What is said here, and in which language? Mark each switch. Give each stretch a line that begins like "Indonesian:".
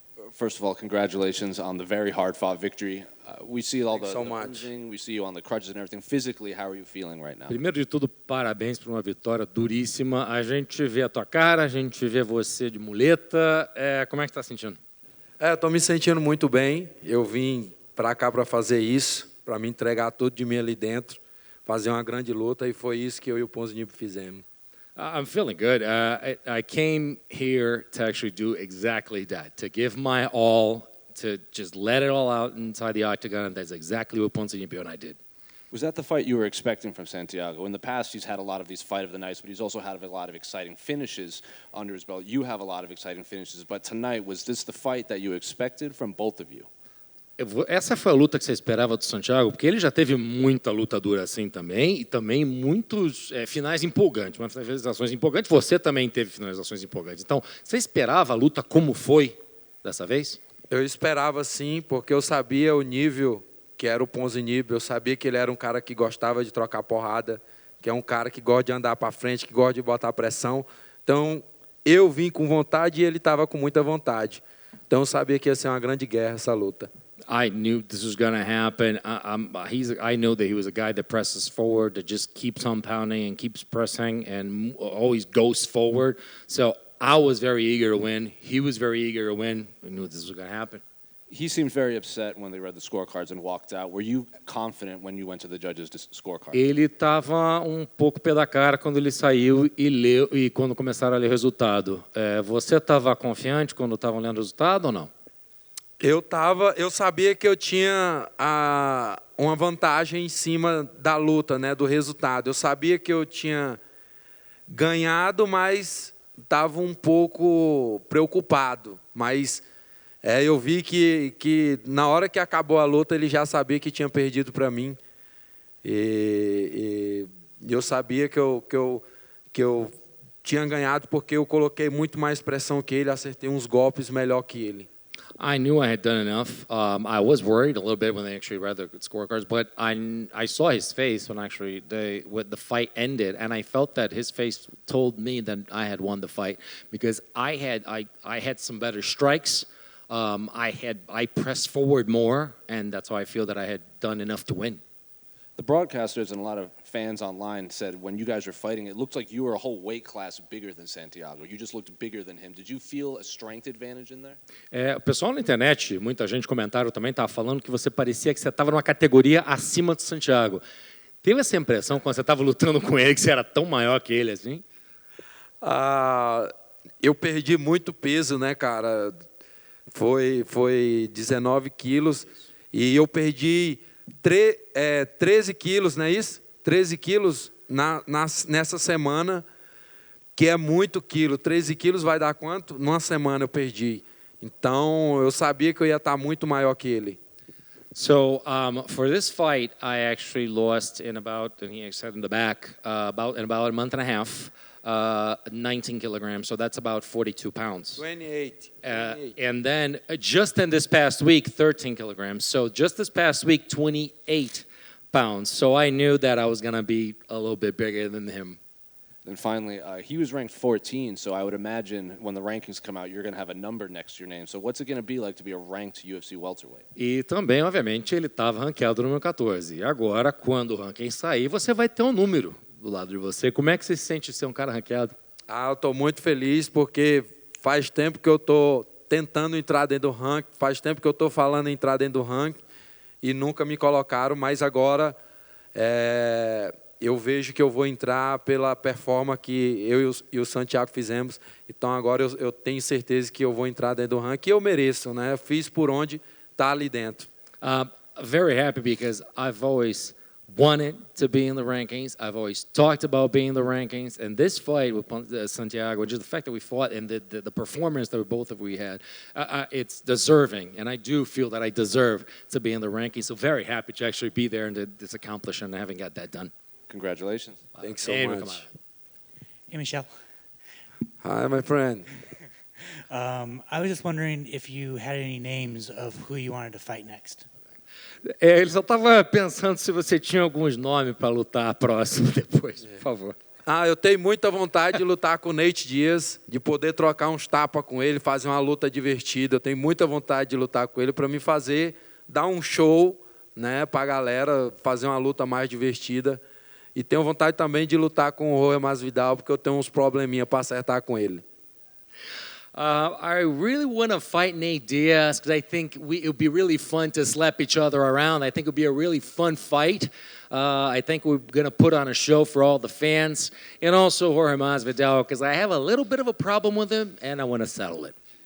English: First of all, congratulations on the very hard-fought victory. We see all the so much. bruising, we see you on the crutches and everything. Physically, how are you feeling right now?
Portuguese: Primeiro de tudo, parabéns por uma vitória duríssima. A gente vê a tua cara, a gente vê você de muleta. Como é que está se sentindo? Estou me sentindo muito bem. Eu vim para cá para fazer isso, para me entregar tudo de mim ali dentro, fazer uma grande luta, e foi isso que eu e o Ponzinibbio fizemos.
English: I'm feeling good. I came here to actually do exactly that, to give my all, to just let it all out inside the octagon, and that's exactly what Ponzinibbio and I did. Was that the fight you were expecting from Santiago? In the past, he's had a lot of these fight of the nights, but he's also had a lot of exciting finishes under his belt. You have a lot of exciting finishes, but tonight, was this the fight that you expected from both of you?
Portuguese: Essa foi a luta que você esperava do Santiago? Porque ele já teve muita luta dura assim também, e também muitos finais empolgantes, umas finalizações empolgantes. Você também teve finalizações empolgantes. Então, você esperava a luta como foi dessa vez? Eu esperava sim, porque eu sabia o nível que era o Ponzinibbio, eu sabia que ele era um cara que gostava de trocar porrada, que é um cara que gosta de andar para frente, que gosta de botar pressão. Então, eu vim com vontade e ele estava com muita vontade. Então, eu sabia que ia ser uma grande guerra essa luta.
English: I knew this was going to happen. I know that he was a guy that presses forward, that just keeps on pounding and keeps pressing and always goes forward. So I was very eager to win. He was very eager to win. We knew this was going to happen. He seemed very upset when they read the scorecards and walked out. Were you confident when you went to the judges' scorecard?
Portuguese: Ele estava pouco pé da cara quando ele saiu e leu, e quando começaram a ler o resultado. Você estava confiante quando estavam lendo o resultado ou não? Eu sabia que eu tinha uma vantagem em cima da luta, né, do resultado. Eu sabia que eu tinha ganhado, mas estava um pouco preocupado. Mas eu vi que na hora que acabou a luta, ele já sabia que tinha perdido para mim. E eu sabia que eu tinha ganhado porque eu coloquei muito mais pressão que ele, acertei uns golpes melhor que ele.
English: I knew I had done enough. I was worried a little bit when they actually read the scorecards, but I saw his face when actually when the fight ended, and I felt that his face told me that I had won the fight because I had some better strikes. I pressed forward more, and that's why I feel that I had done enough to win. The broadcasters and a lot of fans online said when you guys were fighting, it looked like you were a whole weight class bigger than Santiago. You just looked bigger than him. Did you feel a strength advantage in there?
Portuguese: O pessoal na internet, muita gente comentaram também, estava falando que você parecia que você estava numa categoria acima do Santiago. Teve essa impressão quando você estava lutando com ele, que você era tão maior que ele assim? Eu perdi muito peso, né, cara? Foi 19 quilos e eu perdi 13 quilos, não é isso? 13 quilos nessa semana, que é muito quilo. 13 quilos vai dar quanto? Numa semana eu perdi. Então, eu sabia que eu ia estar muito maior que ele.
English: So for this fight, I actually lost in about, and he said in the back, about a month and a half, 19 kilograms. So that's about 42 pounds. 28. And then just in this past week, 13 kilograms. So just this past week, 28 pounds. So I knew that I was going to be a little bit bigger than him. Then finally, he was ranked 14, so I would imagine when the rankings come out, you're going to have a number next to your name. So what's it going to be like to be a ranked UFC welterweight?
Portuguese: E também, obviamente, ele estava ranqueado no número 14. E agora, quando o ranking sair, você vai ter um número do lado de você. Como é que você se sente ser um cara ranqueado? Eu estou muito feliz porque faz tempo que eu estou tentando entrar dentro do ranking, faz tempo que eu estou falando em entrar dentro do ranking e nunca me colocaram, mas agora eu vejo que eu vou entrar pela performance que eu e o Santiago fizemos. Então agora eu tenho certeza que eu vou entrar dentro do ranking e eu mereço, né? Fiz por onde está ali dentro.
English: Very happy because I've always wanted to be in the rankings. I've always talked about being in the rankings. And this fight with Santiago, just the fact that we fought and the performance that we had, it's deserving. And I do feel that I deserve to be in the rankings. So very happy to actually be there and this accomplishment and having got that done. Congratulations. Thanks so much. Hey, Michel. Hi, my friend. I was just wondering if you had any names of who you wanted to fight next.
Portuguese: Ele só estava pensando se você tinha alguns nomes para lutar próximo depois, por favor. Eu tenho muita vontade de lutar com o Nate Diaz, de poder trocar uns tapas com ele, fazer uma luta divertida. Eu tenho muita vontade de lutar com ele para me fazer, dar um show, né, para a galera, fazer uma luta mais divertida. E tenho vontade também de lutar com o Jorge Masvidal, porque eu tenho uns probleminha para acertar com ele.
English: I really want to fight Nate Diaz because I think it would be really fun to slap each other around. I think it would be a really fun fight. I think we're going to put on a show for all the fans. And also Jorge Masvidal because I have a little bit of a problem with him and I want to settle it.